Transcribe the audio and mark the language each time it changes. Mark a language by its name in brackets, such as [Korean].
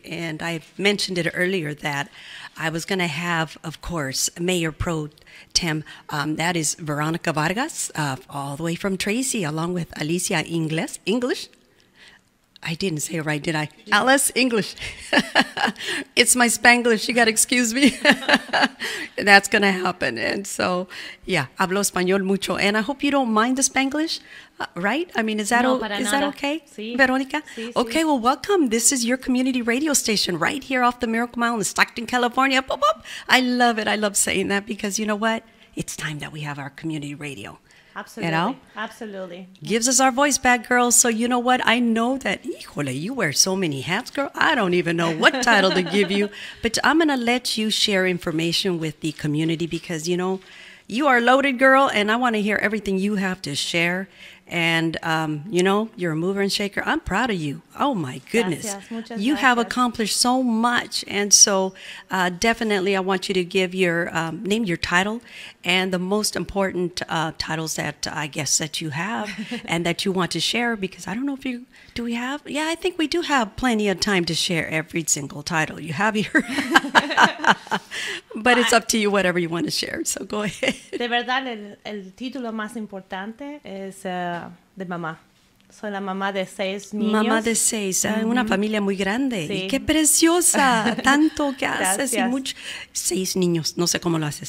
[English] And I mentioned it earlier that I was going to have, of course, Mayor Pro-Temp, that is Veronica Vargas, all the way from Tracy, along with Alicia English. I didn't say it right, did I? Alice English. It's my Spanglish. You got to excuse me. That's going to happen. And so, yeah, [Spanish] hablo español mucho. [English] And I hope you don't mind the Spanglish, right? I mean, is that okay, [Spanish] Sí. [English] Veronica? [Spanish] Sí, sí. [English] Okay, well, welcome. This is your community radio station right here off the Miracle Mile in Stockton, California. Boop, boop. I love it. I love saying that because you know what? It's time that we have our community radio. Absolutely. You know? Absolutely. Gives us our voice back, girls. So you know what? I know that, híjole, you wear so many hats, girl. I don't even know what title to give you. But I'm going to let you share information with the community because, you know, you are loaded, girl, and I want to hear everything you have to share. And, you know, you're a mover and shaker. I'm proud of you. Oh, my goodness. [Spanish] Gracias, muchas [English] You have [Spanish] gracias. [English] accomplished so much. And so definitely I want you to give your name, your title, and the most important titles that I guess that you have and that you want to share because I don't know if you, do we have? Yeah, I think we do have plenty of time to share every single title you have here. But it's up to you, whatever you want to share. So go ahead. [Spanish] De verdad, el título más importante es de mamá. Soy la mamá de 6 niños. Mamá de 6, una familia muy grande. Sí. Y qué preciosa, tanto que haces y Gracias. mucho. 6 niños, no sé cómo lo haces.